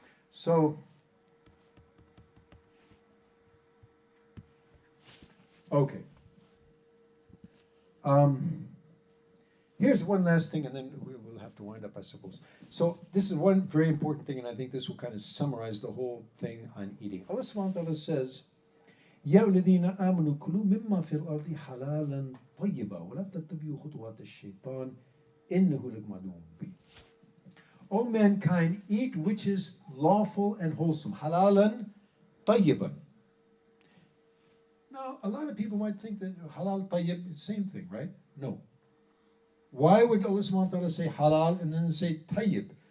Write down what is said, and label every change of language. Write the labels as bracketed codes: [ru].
[en] So, okay. Here's one last thing, and then we will have to wind up, I suppose. So this is one very important thing, and I think this will kind of summarize the whole thing on eating. [ar] Allah subhanahu wa ta'ala says, يَا الَّذِينَ آمَنُوا كُلُوا مِمَّا فِي الْأَرْضِ حَلَالًا طَيِّبًا وَلَا تَتَّبِعُوا خُطُوَاتِ الشَّيْطَانِ إِنَّهُ لَكُمْ عَدُوٌّ مُّبِينٌ. [en] O mankind, eat which is lawful and wholesome. Halalan tayyiban. Now, a lot of people might think that halal tayyib is the same thing, right? No. Why would Allah subhanahu wa ta'ala say halal and then say tayyib?